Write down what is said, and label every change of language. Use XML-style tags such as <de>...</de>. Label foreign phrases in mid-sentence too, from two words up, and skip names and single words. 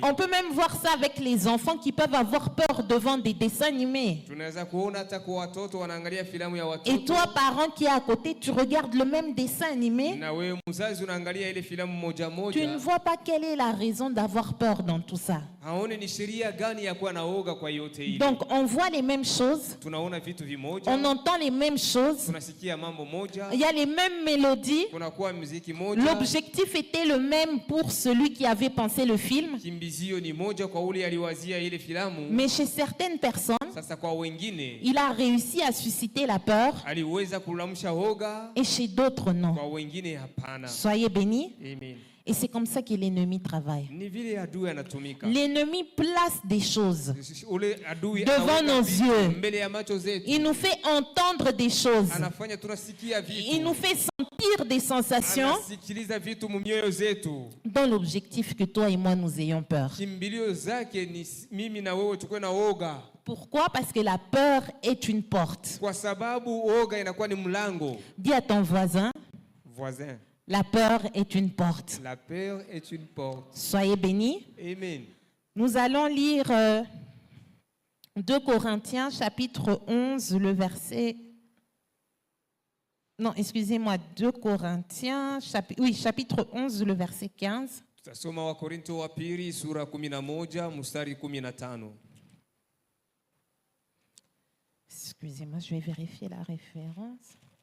<fr>On peut même voir ça avec les enfants qui peuvent avoir peur devant des dessins animés.</fr> <sw>Tunaweza kuona hata kwa watoto wanaangalia filamu ya</sw> <fr>Et</fr> <sw>watoto.</sw> <fr>toi, parent qui est à côté, tu regardes le même dessin animé,</fr> <sw>Na wewe mzazi unaangalia ile filamu moja</sw> <fr>tu ne</fr> <sw>moja.</sw> <fr>vois pas quelle est la raison d'avoir peur dans tout ça.</fr> <sw>Haone ni sheria gani ya kuwa na woga kwa yote ile.</sw> <fr>Donc on voit les mêmes choses,</fr> <sw>Tunaona vitu vimoja.</sw> <fr>on entend les mêmes choses,</fr> <sw>Tunasikia mambo moja.</sw> <fr>il y a les mêmes mélodies.</fr> <sw>Kunakuwa muziki moja.</sw> <fr>L'objectif était le même pour celui qui avait pensé le film,</fr> <sw>Kimbizio ni moja kwa ule aliwazia ile filamu.</sw> <fr>mais chez certaines personnes,</fr> <sw>Sasa kwa wengine</sw> <fr>il a réussi à susciter la peur</fr> <sw>aliweza kulamsha hoga,</sw> <fr>et chez d'autres non.</fr> <sw>kwa wengine hapana.</sw> <fr>Soyez bénis.</fr> <sw>Amen.</sw> <fr>Et c'est comme ça que l'ennemi travaille.</fr> <sw>Ni vile adui anatumika.</sw> <fr>L'ennemi place des choses</fr> <sw>Ule adui</sw> <fr>devant</fr> <sw>anaweka</sw> <fr>nos</fr> <sw>vitu</sw> <fr>yeux.</fr> <sw>mbele ya macho zetu.</sw> <fr>Il nous fait entendre des choses.</fr> <sw>Anafanya tunasikia</sw> <fr>Il nous</fr> <sw>vitu.</sw> <fr>fait sentir des sensations</fr> <sw>Anasikiliza vitu mumioyo zetu.</sw> <fr>dans l'objectif que toi et moi nous ayons peur.</fr> <sw>Kimbilio zake ni mimi na wewe tukue na woga.</sw> <fr>Pourquoi? Parce que la peur est une porte.</fr> <sw>Kwa sababu woga inakuwa ni mlango.</sw> <fr>Dis à ton voisin, Voisin, la peur est une porte. la peur est une porte. Soyez bénis.</fr> <sw>Amen.</sw> <fr>Nous allons lire 2 Corinthiens chapitre 11, le verset... Non, excusez-moi, 2 Corinthiens, chapitre 11, le verset 15.</fr> <sw>Tutasoma Wakorintho wa pili sura 11 mstari 15.</sw> <fr>Excusez-moi, je vais vérifier la référence.</fr>